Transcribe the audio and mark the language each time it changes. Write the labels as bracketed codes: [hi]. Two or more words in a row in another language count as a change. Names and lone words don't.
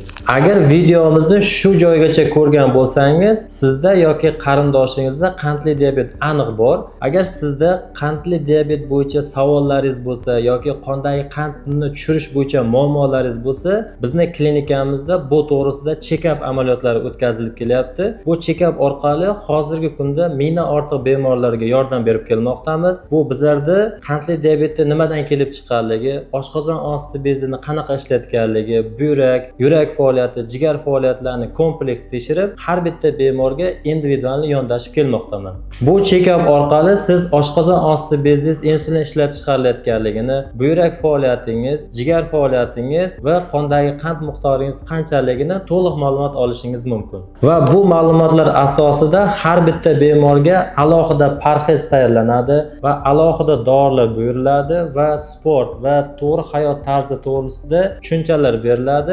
[uz] Agar videomizni shu joygacha ko'rgan bo'lsangiz, sizda yoki qarindoshingizda qandli diabet aniq bor. Agar sizda qandli diabet bo'yicha savollaringiz bo'lsa yoki qondagi qandni tushirish bo'yicha muammolaringiz bo'lsa, bizning klinikamizda bu to'g'risida check-up amaliyotlari o'tkazilib kelyapti. Bu check-up orqali hozirgi kunda mingdan ortiq bemorlarga yordam berib kelmoqdamiz. Bu bizlarda qandli diabetni nimadan kelib chiqqanligi, oshqozon osti bezini qanaqa ishlayotganligi, buyrak, yurak faoliyati, jigar faoliyatlarini kompleks tekshirib, har bitta bemorga individual yondashib kelmoqdaman. Bu check-up orqali siz oshqozon osti bezingiz insulin ishlab chiqarilayotganligini, buyrak faoliyatingiz, jigar faoliyatingiz va qondagi qand miqdoringiz qanchaligini to'liq ma'lumot olishingiz mumkin. Va bu ma'lumotlar asosida har bitta bemorga alohida parhez tayyorlanadi va alohida dorilar buyuriladi va sport va to'g'ri hayot tarzi to'g'risida tushunchalar beriladi.